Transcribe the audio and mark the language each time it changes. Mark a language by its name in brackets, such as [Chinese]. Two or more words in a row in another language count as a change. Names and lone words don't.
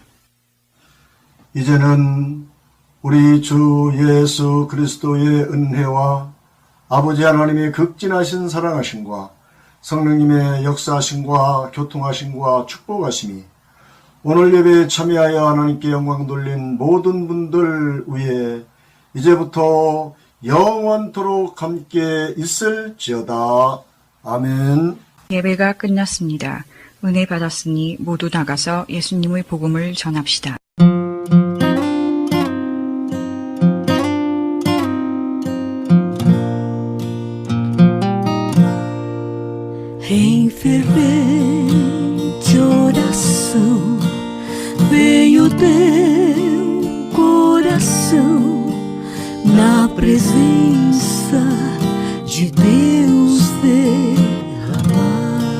[Korean] 이제는 우리 주 예수 그리스도의 은혜와 아버지 하나님의 극진하신 사랑하심과 성령님의 역사하심과 교통하심과 축복하심이 오늘 예배에 참여하여 하나님께 영광 돌린 모든 분들 위해 이제부터 영원토록 함께 있을지어다. 아멘. 예배가 끝났습니다. 은혜 받았으니 모두 나가서 예수님의 복음을 전합시다. [Portuguese] Em fervente oração veio teu coração na presença de Deus derramar,